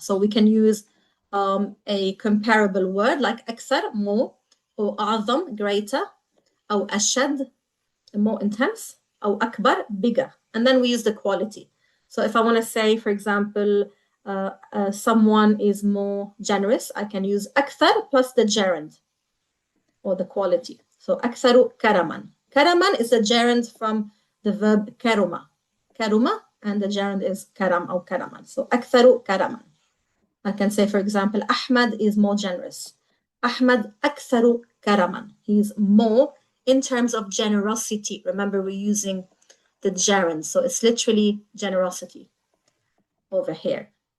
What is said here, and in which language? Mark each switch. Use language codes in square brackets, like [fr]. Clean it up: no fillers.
[en] So we can use a comparable word like أكثر, more, or أعظم, greater, أو أشد, more intense, أو أكبر, bigger. And then we use the quality. So if I want to say, for example, someone is more generous, I can use أكثر plus the gerund, or the quality. [ar] So أكثر كرما. [en] Karaman is the gerund from the verb karuma. Karuma, and the gerund is karam or karaman. [ar] So أكثر كرما. [en] I can say, for example, Ahmad is more generous. [ar] Ahmad أكثر كرما. [en] He's more in terms of generosity. Remember, we're using the gerund, so it's literally generosity over here.